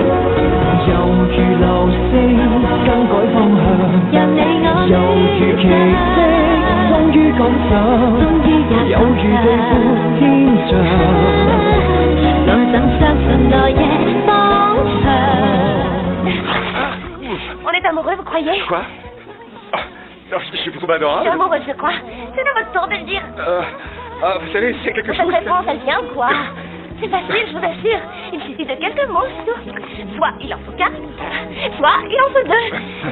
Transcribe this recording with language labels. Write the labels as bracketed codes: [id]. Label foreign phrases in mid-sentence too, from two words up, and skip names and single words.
[yue] 猶如流星更改方向，讓你我猶如奇蹟終於趕上，有如地闊天長。我怎相信來夜方長。 [fr] On est amoureux, vous croyez? Quoi? Non, je suis trop adorable. Je suis amoureuse, je crois. C'est de votre tour de le dire. Vous savez, c'est quelque chose... Cette réponse, elle vient quoi? C'est facile, je vous assure. Il suffit de quelques mots, c'est tout. Soit il en faut 4, soit il en faut 2.